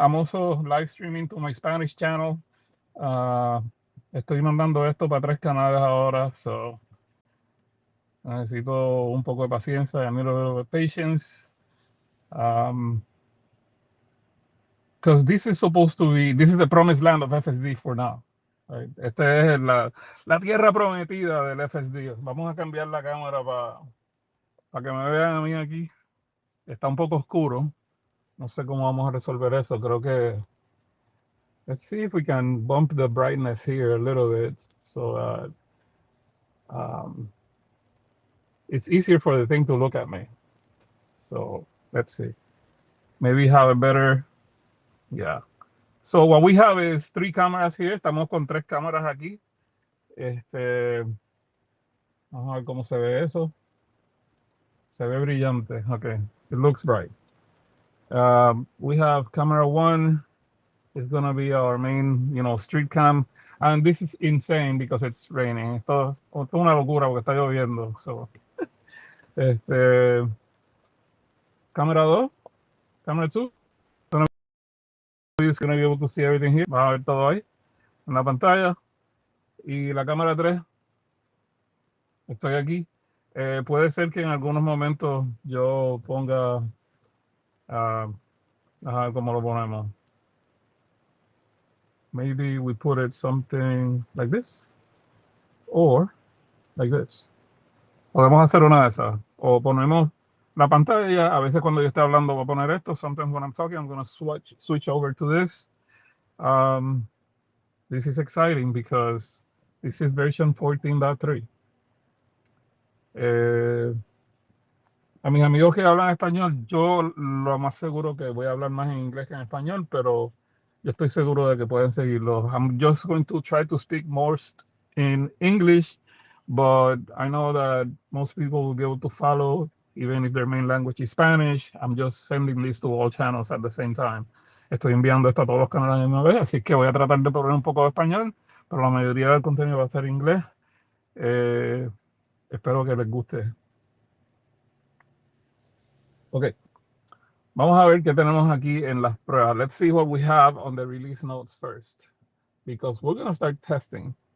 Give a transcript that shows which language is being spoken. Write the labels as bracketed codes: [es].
[en] I'm also live streaming to my Spanish channel. [es] Estoy mandando esto para 3 canales ahora, so necesito un poco de paciencia. [en] I need a little bit of patience. Because this is supposed to be, this is the promised land of FSD for now. Right? [es] Esta es la tierra prometida del FSD. Vamos a cambiar la cámara para que me vean a mí aquí. Está un poco oscuro. No sé cómo vamos a resolver eso. Creo que [en] let's see if we can bump the brightness here a little bit so that it's easier for the thing to look at me. So let's see. Maybe have a better, yeah. So what we have is 3 cameras here. [es] Estamos con 3 cámaras aquí. Vamos a ver cómo se ve eso. Se ve brillante. [en] Okay, it looks bright. We have camera 1 is gonna be our main, street cam. And this is insane because it's raining. [es] Esto es una locura porque está lloviendo. So, cámara 2, cámara 2. [en] You're gonna be able to see everything here. [es] Vas a ver todo ahí en la pantalla. Y la cámara 3, estoy aquí. Puede ser que en algunos momentos yo ponga, ¿cómo lo ponemos? [en] Maybe we put it something like this or like this. [es] Podemos hacer una de esas. O ponemos la pantalla. A veces cuando yo esté hablando voy a poner esto. [en] Sometimes when I'm talking, I'm going to switch over to this. This is exciting because this is version 14.3. [es] A mis amigos que hablan español, yo lo más seguro que voy a hablar más en inglés que en español, pero yo estoy seguro de que pueden seguirlo. [en] I'm just going to try to speak more in English, but I know that most people will be able to follow, even if their main language is Spanish. I'm just sending this to all channels at the same time. [es] Estoy enviando esto a todos los canales a la misma vez, así que voy a tratar de poner un poco de español, pero la mayoría del contenido va a ser inglés. Espero que les guste. Ok. Vamos a ver qué tenemos aquí en las pruebas. [en] Let's see what we have on the release notes first, because we're going to start testing.